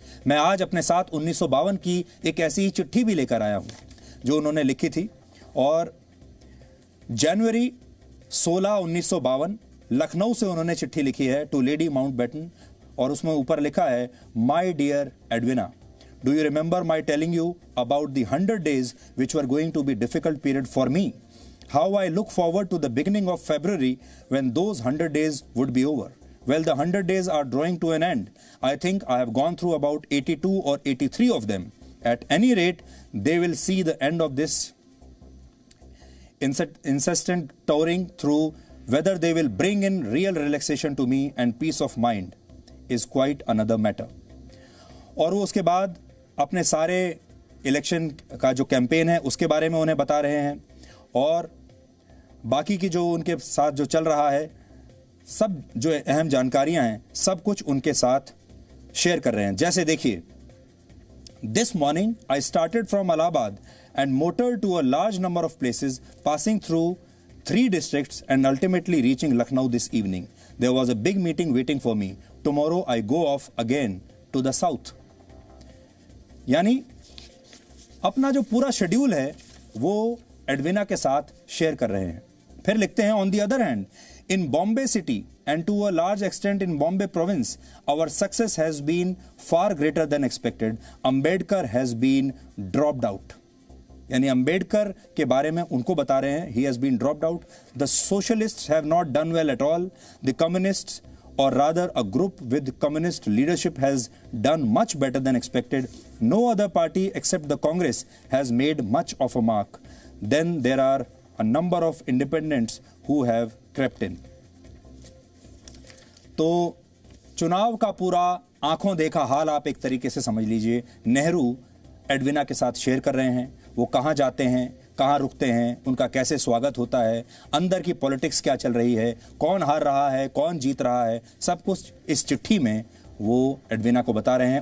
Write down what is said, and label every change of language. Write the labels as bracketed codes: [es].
[hi] मैं आज अपने साथ 1952 की एक ऐसी चिट्ठी भी लेकर आया हूं जो उन्होंने लिखी थी और जनवरी 16, 1952 लखनऊ से उन्होंने चिट्ठी लिखी है [en] to lady Mountbatten [hi] और उसमें ऊपर लिखा है, [en] My dear Edwina, do you remember my telling you about the 100 days which were going to be difficult period for me? How I look forward to the beginning of February when those 100 days would be over. Well, the 100 days are drawing to an end. I think I have gone through about 82 or 83 of them. At any rate, they will see the end of this incessant touring through. Whether they will bring in real relaxation to me and peace of mind is quite another matter. [hi] और वो उसके बाद अपने सारे election का जो campaign है उसके बारे में उन्हें बता रहे हैं और बाकी की जो उनके साथ जो चल रहा है, सब जो अहम जानकारियां हैं, सब कुछ उनके साथ शेयर कर रहे हैं। जैसे देखिए, [en] This morning I started from Allahabad and motored to a large number of places passing through 3 districts and ultimately reaching Lucknow this evening. There was a big meeting waiting for me. Tomorrow I go off again to the south. [hi] यानी अपना जो पूरा schedule है वो Edwina के साथ share कर रहे हैं। फिर लिखते हैं, [en] On the other hand, in Bombay city and to a large extent in Bombay province, our success has been far greater than expected. Ambedkar has been dropped out. [hi] यानी अंबेडकर के बारे में उनको बता रहे हैं, [en] he has been dropped out. The socialists have not done well at all. The communists, or rather a group with communist leadership, has done much better than expected. No other party except the Congress has made much of a mark. then there are a number of independents who have crept in. [hi] तो चुनाव का पूरा आंखों देखा हाल आप एक तरीके से समझ लीजिए नेहरू एडविना के साथ शेयर कर रहे हैं। वो कहां जाते हैं, कहां रुकते हैं, उनका कैसे स्वागत होता है, अंदर की पॉलिटिक्स क्या चल रही है, कौन हार रहा है, कौन जीत रहा है, सब कुछ इस चिट्ठी में वो एडविना को बता रहे हैं।